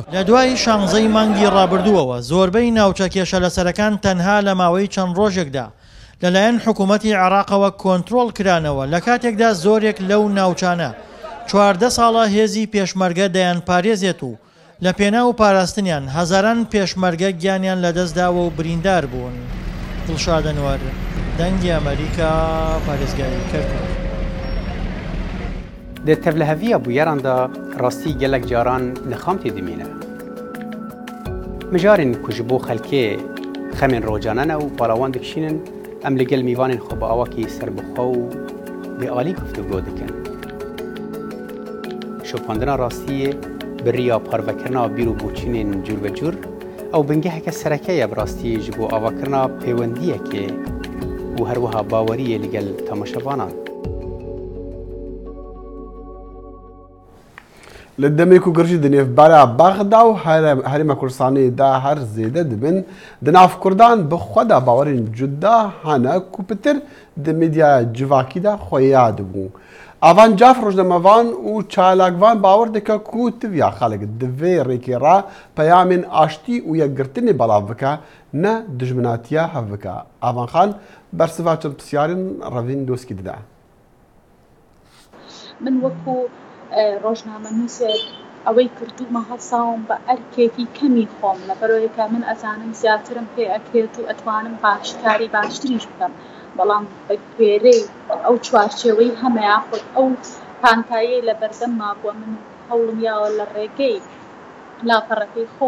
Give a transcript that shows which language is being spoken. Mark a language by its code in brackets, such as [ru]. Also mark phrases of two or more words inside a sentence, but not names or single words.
[ckb] لە دوای 16 مانگی ڕابردووەوە زۆربەی ناوچە کێشە لەسەرەکان تەنها لە ماوەی چەند ڕۆژێکدا لەلایەن حکوومەتی عێراقەوە کۆنتڕۆڵ کرانەوە، لە کاتێکدا زۆرێک لەو ناوچانە 14 ساڵە هێزی پێشمەرگە دەیان پارێزێت و لە پێناو پاراستنیان هەزاران پێشمەرگە گیانیان لەدەستداوە و بریندار بوون. دڵشادەنوەر، دەنگی ئەمریکا، پارێزگای کەرکووک. [ku] د تەڤلەهەڤیە بوویەراندا ڕاستی gelek caran nixam tê dimîne. Mijarên ku ji bo xelkê xemên rojane û balawan dikişînin em li gel mîvanên xwe bi awakî serbixwe û bêalî guftugû dikin. Şopandina rastiyê bi riya parvekirina bîr û boçînên cûr ve cûr ew bingeheke sereke ye bi rastiyê ji bo avakirina pêwendiyekê û her wiha baweriyê li gel temaşevanan. لە دەمێک و گرژی دنێڤبارە بەغدا و هەرێمە کوردستانیدا هەر زێدە دەبن دناف کوردان بخوادا باوەرین جودا هەنە کوپتر د مێدیا جڤاکیدا خۆیا دەبوو. ئەڤان جاف ڕۆژنەمەڤان و چالاکڤان باوەڕ دەکە کو تڤیا خەڵک divê rêkêra peyamên aştî û yekgirtinê belav bike ne dijminatiya hev bike. Avan Xan bersiva çend pisyarên revîn doskî dide. [ckb] من وەکو ڕۆژنامە نووسێت ئەوەی کردومە هەساوم بە ئەرکێکی کەمی خۆم لە بەرەوەیکە من ئەزانم زیاترم پێ ئەکرێت و ئەتوانم باشکاری باشتریش بکەم، بەڵام بە گوێرەی ئەو چوارچێوەی هەمەیە خۆت ئەو پانتایە لە بەردەمما بووە من هەوڵم یاوە لە ڕێگەی لاپەڕەکەی خۆم